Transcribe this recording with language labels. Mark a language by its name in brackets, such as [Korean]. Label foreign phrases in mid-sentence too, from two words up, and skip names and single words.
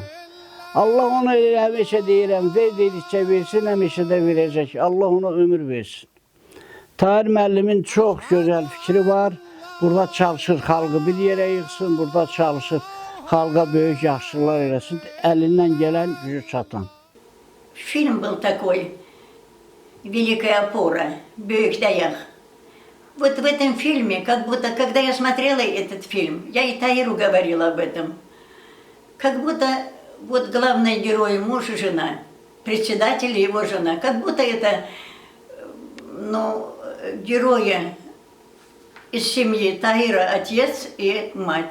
[Azerbaijani] Allah ona həmişə deyirəm, ver dedikcə versin, həmişə də verəcək. Allah ona ömür versin. Tahir müəllimin çox gözəl fikri var. Burada çalışır, xalqı bir yerə yığsın, burada çalışır, xalqa böyük yaxşılıqlar eləsin, əlindən gələn gücü çatan. [Russian] Фильм был такой «Великая опора», «Бёйк Даях». Вот в этом фильме, как будто, когда я смотрела этот фильм, я и Таиру говорила об этом, как будто вот главные герои, муж и жена, председатель и его жена, как будто это, ну, герои из семьи Таира, отец и мать.